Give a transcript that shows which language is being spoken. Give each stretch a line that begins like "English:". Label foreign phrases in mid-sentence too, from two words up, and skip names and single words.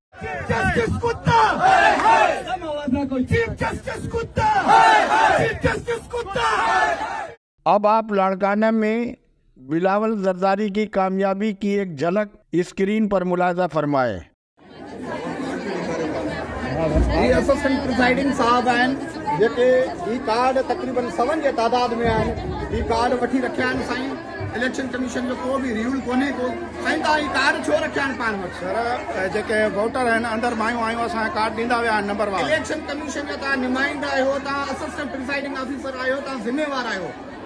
Urdu: اب آپ لاڑکانہ میں بلاول زرداری کی کامیابی کی ایک جھلک اسکرین پر ملاحظہ فرمائیں۔ یہ اسسٹنٹ پریزائڈنگ صاحب ہیں
Sindhi: जेके ई कार्ड तक़रीबन 7 जे तादाद में आहिनि। ई कार्ड वठी रखिया आहिनि साईं,
English: election commission
Sindhi: जो को बि रूल कोन्हे को। साईं तव्हां ई कार्ड छो रखिया आहिनि पाण वटि? सर जेके वोटर आहिनि अंदरि मायूं आयूं असांखे कार्ड ॾींदा विया आहिनि नंबर वार।
English: election commission
Sindhi: जा तव्हां नुमाइंदा आहियो, तव्हां
English: assistant presiding officer
Sindhi: आहियो, तव्हां ज़िम्मेवार आहियो।